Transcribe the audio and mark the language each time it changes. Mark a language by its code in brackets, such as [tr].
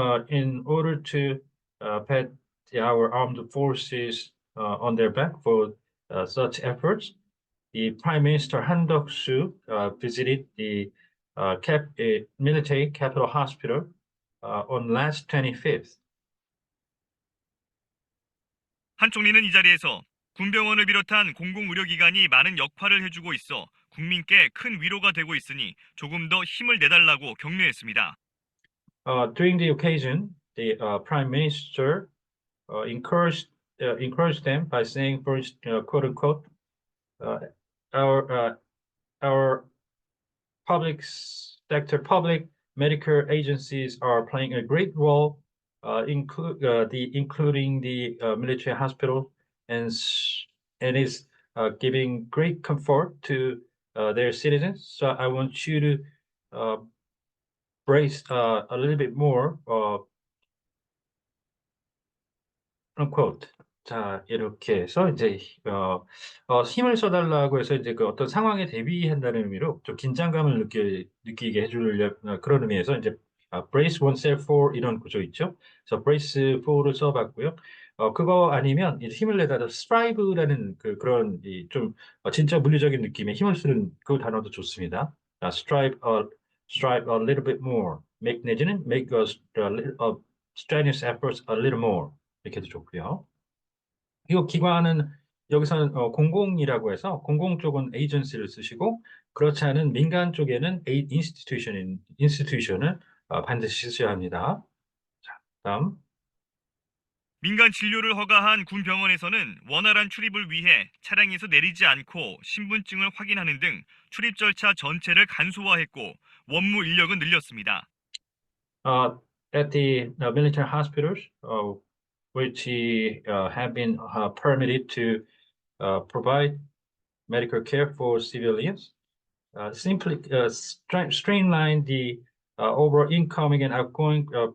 [en] in order to pat our armed forces on their back for such efforts, the Prime Minister Han Duck-soo visited the military capital hospital on last 25th. [ko] 한 총리는 이 자리에서 군병원을 비롯한 공공의료기관이 많은 역할을 해주고 있어 국민께 큰 위로가 되고 있으니 조금 더 힘을 내달라고 격려했습니다. [en] During the occasion, the Prime Minister encouraged them by saying, first, quote unquote, uh, our public sector, public medical agencies are playing a great role, including the military hospital, and is giving great comfort to their citizens. So I want you to brace a little bit more, unquote. [ko] 자, 이렇게 해서 이제 힘을 써달라고 해서 이제 그 어떤 상황에 대비한다는 의미로 좀 긴장감을 느끼게 해주려 그런 의미에서 이제 [en] brace oneself for [ko] 이런 구조 있죠. 그래서 brace for를 써봤고요. 그거 아니면 이제 힘을 내다 strive라는 그런 좀 진짜 물리적인 느낌의 힘을 쓰는 그 단어도 좋습니다. [en] strive a little bit more. [ko] 내지는 [en] make a strenuous efforts a little more. [ko] 이렇게도 좋고요. 이 기관은 여기서는 공공이라고 해서 공공 쪽은 에이전시를 쓰시고 그렇지 않은 민간 쪽에는 인스티튜션을 반드시 쓰셔야 합니다. 자, 다음. 민간 진료를 허가한 군 병원에서는 원활한 출입을 위해 차량에서 내리지 않고 신분증을 확인하는 등 출입 절차 전체를 간소화했고 원무 인력은 늘렸습니다. [en] At the military hospitals, which have been permitted to provide medical care for civilians, simply streamline the overall incoming and outgoing